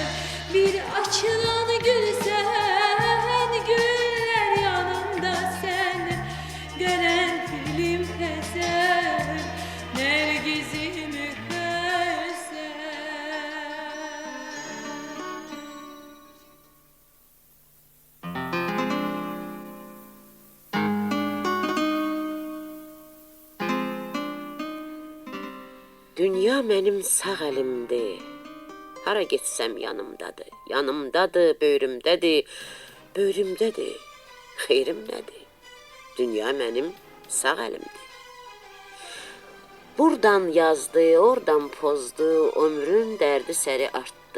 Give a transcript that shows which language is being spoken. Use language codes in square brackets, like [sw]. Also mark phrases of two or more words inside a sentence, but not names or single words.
[tr] Bir açılan gülsen, güller yanında sen, karanfilim ezer, nergizimi ezer. [az] Dünya mənim sağ əlimdir. Hara getsəm yanımdadır. Yanımdadır, böyrümdədir, böyrümdədir. Xeyrim nədir? Dünya mənim sağ əlimdir. Buradan yazdı, oradan pozdu, ömrün dərdi səri artdı.